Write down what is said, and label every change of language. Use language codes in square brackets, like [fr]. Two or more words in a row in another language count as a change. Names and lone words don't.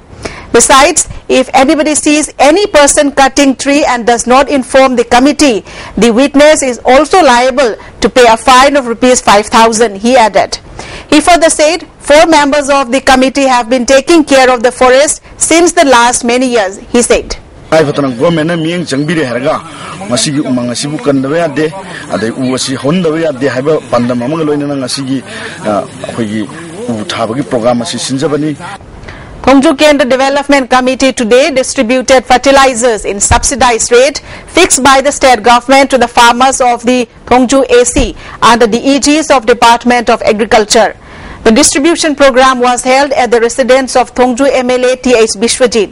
[en] Besides, if anybody sees any person cutting tree and does not inform the committee, the witness is also liable to pay a fine of rupees 5,000, he added. He further said, 4 members of the committee have been taking care of the forest since the last many years, he said. [mni] ai fatana government na mieng changbire herga masigi umang asibu kandaba yade adai uasi hondaba yade haiba pandam amang loina ngasigi akhoi u thabagi program asi sinjabani. [en] Thongju Kendra Development Committee today distributed fertilizers in subsidized rate fixed by the state government to the farmers of the Thongju AC under the aegis of Department of Agriculture. The distribution program was held at the residence of Thongju MLA T.H. Bishwajit.